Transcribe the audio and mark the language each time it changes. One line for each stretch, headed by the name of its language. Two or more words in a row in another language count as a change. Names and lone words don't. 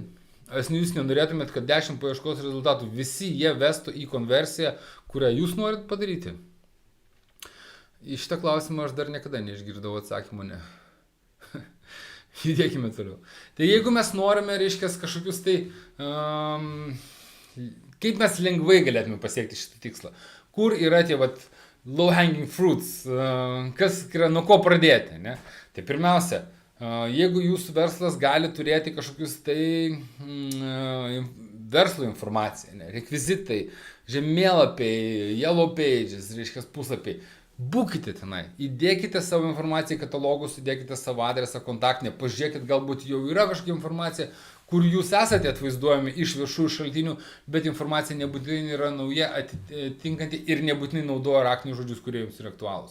Lithuanian: Ar jūs nenorėtumėte, kad 10 paieškos rezultatų visi jie vestų į konversiją, kurią jūs norit padaryti? Į šitą klausimą aš dar niekada neišgirdau atsakymą, ne. Judėkime toliau. Tai jeigu mes norime, reiškia, kažkokius tai, kaip mes lengvai galėtume pasiekti šitą tikslą? Kur yra tie
English: low hanging fruits,
Lithuanian: kas yra, nuo ko pradėti, ne? Tai pirmiausia, jeigu jūsų verslas gali turėti kažkokius tai verslo informaciją, ne? Rekvizitai, žemėlapiai,
English: yellow pages,
Lithuanian: reiškia, puslapiai. Būkite tenai, įdėkite savo informaciją į katalogus, įdėkite savo adresą, kontaktinę, pažiūrėkit, galbūt jau yra kažkokia informacija, kur jūs esate atvaizduojami iš viešųjų šaltinių, bet informacija nebūtinai yra nauja, atitinkanti ir nebūtinai naudoja raktinius žodžius, kurie jums yra aktualūs.